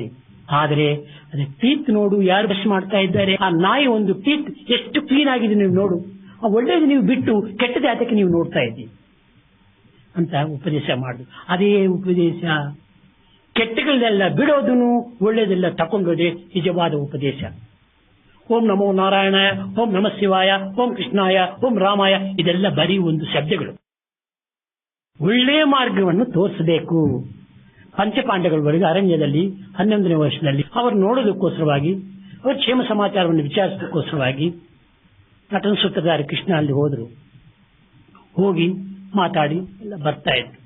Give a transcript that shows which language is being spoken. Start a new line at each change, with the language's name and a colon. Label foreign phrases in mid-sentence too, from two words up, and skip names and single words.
Kannada: ಆದರೆ ಅದೇ ಟೀತ್ ನೋಡು, ಯಾರು ಬ್ರಷ್ ಮಾಡ್ತಾ ಇದ್ದಾರೆ, ಆ ನಾಯಿ ಒಂದು ಟೀತ್ ಎಷ್ಟು ಕ್ಲೀನ್ ಆಗಿದೆ ನೀವು ನೋಡು. ಆ ಒಳ್ಳೇದು ನೀವು ಬಿಟ್ಟು ಕೆಟ್ಟದ ಯಾತಕ್ಕೆ ನೀವು ನೋಡ್ತಾ ಇದ್ದೀವಿ ಅಂತ ಉಪದೇಶ ಮಾಡುದು. ಅದೇ ಉಪದೇಶ. ಕೆಟ್ಟಗಳನ್ನೆಲ್ಲ ಬಿಡೋದನ್ನು, ಒಳ್ಳೇದೆಲ್ಲ ತಕೊಂಡೋದೇ ನಿಜವಾದ ಉಪದೇಶ.
Sanskrit: ಓಂ ನಮೋ ನಾರಾಯಣಾಯ, ಓಂ ನಮಃ ಶಿವಾಯ, ಓಂ ಕೃಷ್ಣಾಯ, ಓಂ ರಾಮಾಯ,
Kannada: ಇದೆಲ್ಲ ಬರೀ ಒಂದು ಶಬ್ದಗಳು. ಒಳ್ಳೆಯ ಮಾರ್ಗವನ್ನು ತೋರಿಸಬೇಕು. ಪಂಚಪಾಂಡವರವರೆಗೆ ಅರಣ್ಯದಲ್ಲಿ 11ನೇ ವರ್ಷದಲ್ಲಿ ಅವರು ನೋಡೋದಕ್ಕೋಸ್ಕರವಾಗಿ, ಅವರು ಕ್ಷೇಮ ಸಮಾಚಾರವನ್ನು ವಿಚಾರಿಸೋದಕ್ಕೋಸ್ಕರವಾಗಿ ನಟನ ಸೂತ್ರಧಾರಿ ಕೃಷ್ಣ ಅಲ್ಲಿ ಹೋದ್ರು. ಹೋಗಿ ಮಾತಾಡಿ ಎಲ್ಲ ಬರ್ತಾ ಇದ್ರು.